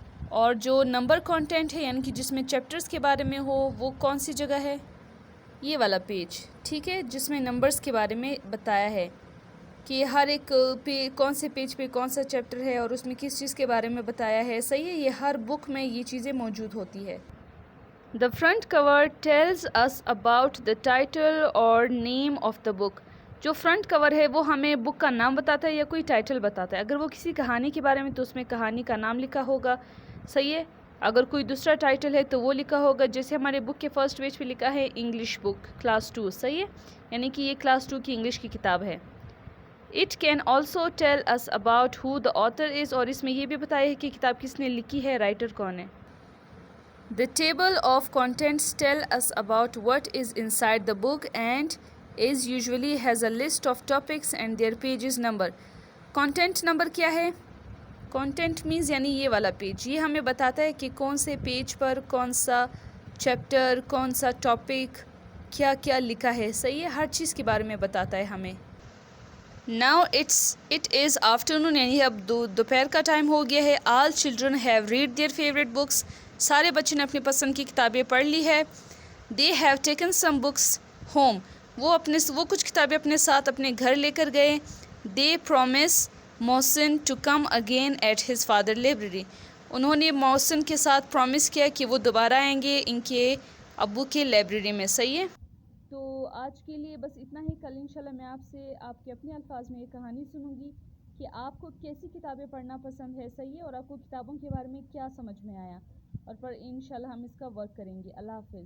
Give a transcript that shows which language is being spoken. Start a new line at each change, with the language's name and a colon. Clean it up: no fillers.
Urdu: اور جو number content ہے یعنی کہ جس میں چیپٹرز کے بارے میں ہو وہ کون سی جگہ ہے؟ یہ والا پیج، ٹھیک ہے، جس میں نمبرز کے بارے میں بتایا ہے کہ ہر ایک کون سے پیج پہ کون سا چیپٹر ہے اور اس میں کس چیز کے بارے میں بتایا ہے. صحیح ہے، یہ ہر بک میں یہ چیزیں موجود ہوتی ہے.
English: The front cover tells us about the title or name of the book.
Urdu: جو فرنٹ کور ہے وہ ہمیں بک کا نام بتاتا ہے یا کوئی ٹائٹل بتاتا ہے. اگر وہ کسی کہانی کے بارے میں تو اس میں کہانی کا نام لکھا ہوگا. صحیح ہے. اگر کوئی دوسرا ٹائٹل ہے تو وہ لکھا ہوگا، جیسے ہمارے بک کے فرسٹ پیج پہ لکھا ہے انگلش بک کلاس 2. صحیح ہے، یعنی کہ یہ کلاس 2 کی انگلش کی کتاب ہے.
English: It can also tell us about who the author is.
Urdu: اور اس میں یہ بھی بتایا ہے کہ کتاب کس نے لکھی ہے، رائٹر کون ہے.
English: The table of contents tell us about what is inside the book and is usually has a list of topics and their pages number. Content number
Urdu: کیا ہے؟
English: Content means
Urdu: یعنی یہ والا پیج. یہ ہمیں بتاتا ہے کہ کون سے پیج پر کون سا چیپٹر، کون سا ٹاپک، کیا کیا لکھا ہے. صحیح ہے، ہر چیز کے بارے میں بتاتا ہے ہمیں.
English: Now it is afternoon
Urdu: یعنی اب دوپہر کا ٹائم ہو گیا ہے.
English: All children have read their favorite books.
Urdu: سارے بچوں نے اپنی پسند کی کتابیں پڑھ لی ہے.
English: They have taken some books home.
Urdu: وہ کچھ کتابیں اپنے ساتھ اپنے گھر لے کر گئے.
English: They promise Mohsin to come again at his father library.
Urdu: انہوں نے محسن کے ساتھ پرومس کیا کہ وہ دوبارہ آئیں گے ان کے ابو کے لائبریری میں. صحیح ہے. تو آج کے لیے بس اتنا ہی. کل انشاءاللہ میں آپ سے آپ کے اپنے الفاظ میں یہ کہانی سنوں گی کہ آپ کو کیسی کتابیں پڑھنا پسند ہے. صحیح ہے، اور آپ کو کتابوں کے بارے میں کیا سمجھ میں آیا، اور پر انشاءاللہ ہم اس کا ورک کریں گے. اللہ حافظ.